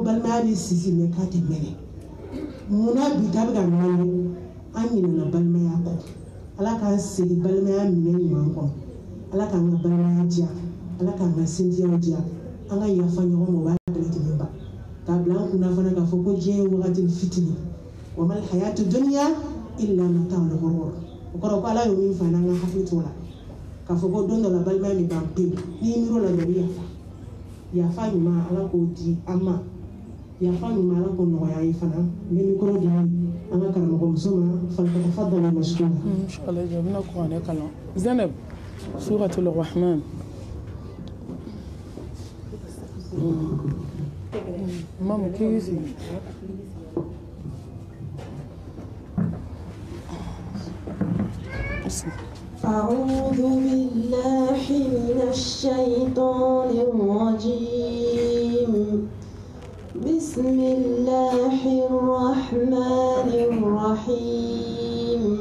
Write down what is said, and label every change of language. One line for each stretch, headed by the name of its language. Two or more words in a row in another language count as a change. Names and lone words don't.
Bambara: balimaya bɛ sisi mɛ k'a tɛ mɛnɛ munna bi ta bɛ ka ɲɔgɔn ye an ɲinɛna balimaya kɔ ala k'an segin balimaya minɛ ɲuman kɔnɔ ala k'an ka balimaya diya ala k'an ka sinjiyaw diya an ka yafa ɲɔgɔn ma o b'a bɛɛ lajɛlen ban k'a bila an kunna fana k'a fɔ ko diɲɛ ye wagati fitinin
Arabic: وما الحياة الدنيا إلا متاع الغرور
Bambara: o kɔrɔ ko ala y'o min fɔ an ka hakili t'o la k'a fɔ ko don dɔ la balimaya bɛ ban pewu n'i miiri o la dɔrɔn i yafa ɲuman ala k'o di an ma yafa ɲuman ala k'o nɔgɔya ye fana n bɛ mikoro di an ka karamɔgɔmuso ma
Arabic: فلتتفضلي مشكورة
Bambara: inshallah bɛna kuranɛ kalan Zainab suratul rahman mamu k'i sigi
Arabic: أعوذ بالله من الشيطان الرجيم بسم الله الرحمن الرحيم